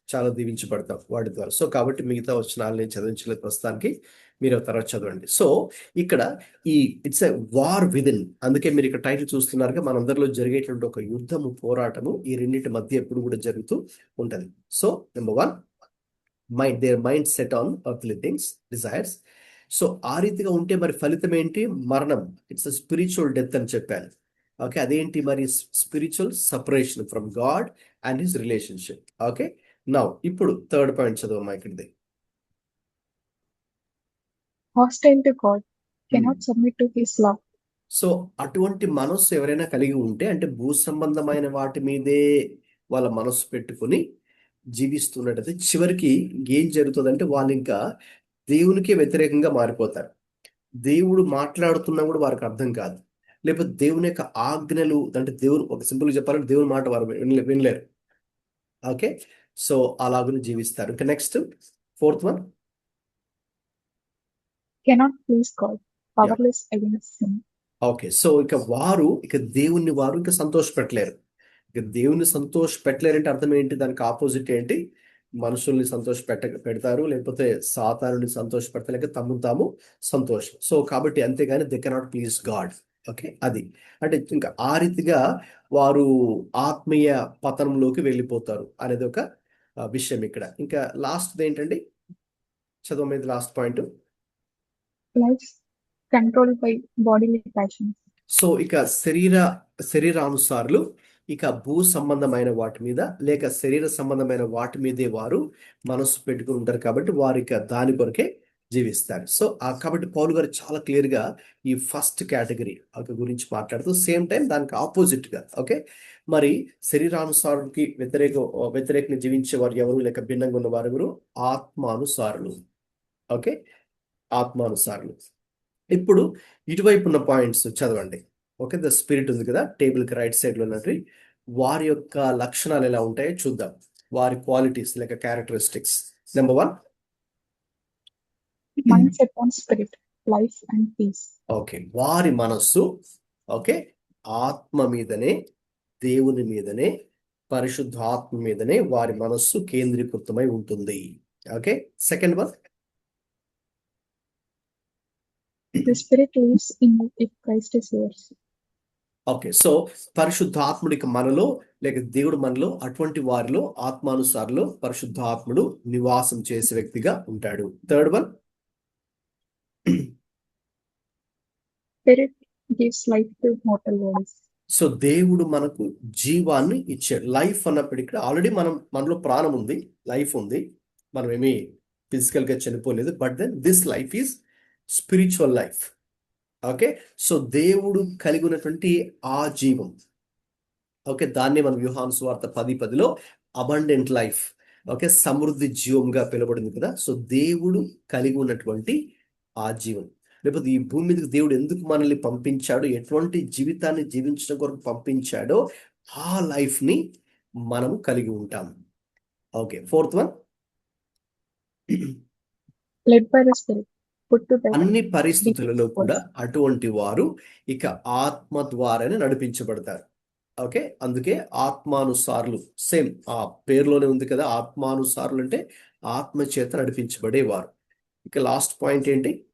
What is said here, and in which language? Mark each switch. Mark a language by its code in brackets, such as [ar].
[te] చాలా దీవించబడతాం వాటి ద్వారా. సో కాబట్టి మిగతా వచనాలు నేను చదివించలేదు ప్రస్తుతానికి, మీరు తర్వాత చదవండి. సో ఇక్కడ ఈ [en] It's a war within. [te] అందుకే మీరు ఇక్కడ టైటిల్ చూస్తున్నారుగా, మనందరిలో జరిగేటువంటి ఒక యుద్ధము, పోరాటము ఈ రెండింటి మధ్య ఎప్పుడు కూడా జరుగుతూ ఉంటది. [en] So number 1, their mind set on earthly things, desires. [te] So ఆ రీతిగా ఉంటే మరి ఫలితం ఏంటి? మరణం. [en] it's a spiritual death [te] అని చెప్పాను. ఓకే, అదేంటి మరి? [en] Spiritual separation from God and his relationship. [te] Okay, now ఇప్పుడు third point చదవమ్మా ఇక్కడిది. [en] Hostile to God, cannot submit to his law. [te] So అటువంటి మనస్సు ఎవరైనా కలిగి ఉంటే, అంటే భూ సంబంధమైన వాటి మీదే వాళ్ళ మనసు పెట్టుకొని జీవిస్తున్నట్టయితే చివరికి ఏం జరుగుతుందంటే వాళ్ళు ఇంకా దేవునికే వ్యతిరేకంగా మారిపోతారు. దేవుడు మాట్లాడుతున్నా కూడా వారికి అర్థం కాదు. లేకపోతే దేవుని యొక్క ఆజ్ఞలు అంటే దేవుడు ఒక సింపుల్గా చెప్పాలంటే దేవుని మాట వారు వినలేరు. ఓకే, సో అలాగనే జీవిస్తారు. ఇంకా next 4th one, [en] cannot please God, powerless against sin. [te] Okay, so ఇక దేవుణ్ణి వారు ఇంకా సంతోషపెట్టలేరు. ఇక దేవుణ్ణి సంతోషపెట్టలేరంటే అర్థం ఏంటి? దానికి ఆపోజిట్ ఏంటి? మనుషుల్ని పెడతారు, లేకపోతే సాతానుని సంతోషపెడతలేక తమను తాము సంతోషం. సో కాబట్టి అంతేగాని [en] They cannot please God. [te] Okay, అది అంటే ఇంకా ఆ రీతిగా వారు ఆత్మీయ పతనంలోకి వెళ్ళిపోతారు అనేది ఒక విషయం ఇక్కడ. ఇంకా లాస్ట్ ఏంటండి, చదవమేది last point. [en] Life controlled by bodily passions. [te] So ఇక శరీరానుసారులు ఇక భూ సంబంధమైన వాటి మీద లేక శరీర సంబంధమైన వాటి మీదే వారు మనసు పెట్టుకుని ఉంటారు. కాబట్టి వారు ఇక దాని కొరకే జీవిస్తారు. సో కాబట్టి పౌలు గారు చాలా క్లియర్ గా ఈ ఫస్ట్ కేటగిరీ గురించి మాట్లాడుతూ సేమ్ టైం దానికి ఆపోజిట్ గా ఓకే, మరి శరీరానుసారులకి వ్యతిరేకంగా జీవించే వారు ఎవరు లేక భిన్నంగా ఉన్న వారు ఎవరు? ఆత్మానుసారులు. ఓకే, ఆత్మానుసారులు. ఇప్పుడు ఇటువైపు ఉన్న పాయింట్స్ చదవండి. ఓకే, ద స్పిరిట్ ఉంది కదా టేబుల్ కి రైట్ సైడ్ లో ఉన్నట్టు, వారి యొక్క లక్షణాలు ఎలా ఉంటాయో చూద్దాం. వారి క్వాలిటీస్ లేక characteristics. Number 1, [en] Mind set on spirit, life and peace. [te] Okay, వారి మనస్సు ఓకే ఆత్మ మీదనే, దేవుని మీదనే, పరిశుద్ధాత్మ మీదనే వారి మనస్సు కేంద్రీకృతమై ఉంటుంది. Okay, second one, [en] The spirit lives in you if Christ is yours. [te] Okay, so పరిశుద్ధాత్ముడికి మనలో లేక దేవుడు మనలో, అటువంటి వారిలో ఆత్మానుసారులో పరిశుద్ధాత్ముడు నివాసం చేసే వ్యక్తిగా ఉంటాడు. Third one, [en] Spirit gives life to mortal bodies. [te] So దేవుడు మనకు జీవాన్ని ఇచ్చాడు. లైఫ్ అన్నప్పుడు ఇక్కడ ఆల్రెడీ మనలో ప్రాణం ఉంది, లైఫ్ ఉంది, మనం ఏమి ఫిజికల్ గా చనిపోలేదు. [en] But then this life is spiritual life. [te] Okay, so దేవుడు కలిగి ఉన్నటువంటి ఆ జీవం, ఓకే, దాన్ని మనం యోహాను సువార్త 10:10లో అబండెంట్ లైఫ్, ఓకే, సమృద్ధి జీవంగా పిలువబడింది కదా. సో దేవుడు కలిగి ఉన్నటువంటి ఆ జీవం, లేకపోతే ఈ భూమి మీదకి దేవుడు ఎందుకు మనల్ని పంపించాడు, ఎటువంటి జీవితాన్ని జీవించడం కొరకు పంపించాడో ఆ లైఫ్ ని మనము కలిగి ఉంటాం. Okay, fourth one, [en] Led by the spirit, put to death. [te] అన్ని పరిస్థితులలో కూడా అటువంటి వారు ఇక ఆత్మ ద్వారానే నడిపించబడతారు. ఓకే, అందుకే ఆత్మానుసారులు, సేమ్ ఆ పేరులోనే ఉంది కదా, ఆత్మానుసారులు అంటే ఆత్మ చేత నడిపించబడేవారు. ఇక లాస్ట్ పాయింట్ ఏంటి?